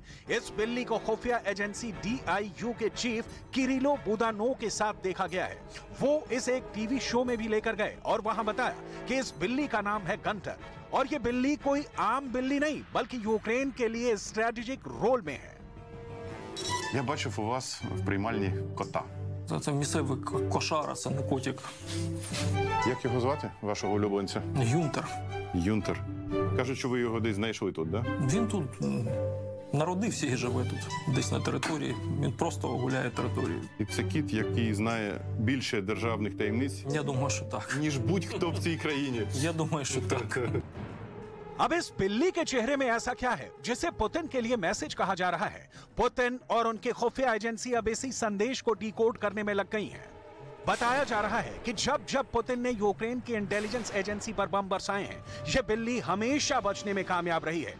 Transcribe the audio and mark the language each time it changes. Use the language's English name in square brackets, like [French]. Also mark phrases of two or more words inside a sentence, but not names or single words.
[Hindi] इस बिल्ली को खुफिया एजेंसी DIU के चीफ किरिलो बुदानोव के साथ देखा गया है। वो इस एक टीवी शो में भी लेकर गए और वहां बताया कि इस बिल्ली का नाम है गंटर और ये बिल्ली कोई आम बिल्ली नहीं बल्कि यूक्रेन के लिए [English] strategic role [Hindi] में है। [Ukrainian] Я бачив у вас в приймальні кота. Це місцевий кошара, це не котик. Як його звати, вашого улюбленця? Юнтер. Юнтер. Кажуть, що ви його десь знайшли тут, да? Він тут народився і живе тут, десь на території. Він просто гуляє територією. І це кіт, який знає більше державних таємниць, Я думаю, що так. ніж будь-хто в цій країні. Я думаю, що так. [Hindi] अब इस बिल्ली के चेहरे में ऐसा क्या है जिसे पुतिन के लिए मैसेज कहा जा रहा है? पुतिन और उनके खुफिया एजेंसी अब इसी संदेश को डिकोड करने में लग गई हैं। बताया जा रहा है कि जब जब पुतिन ने यूक्रेन की [English] intelligence agency [Hindi] पर बम बरसाए हैं, यह बिल्ली हमेशा बचने में कामयाब रही है।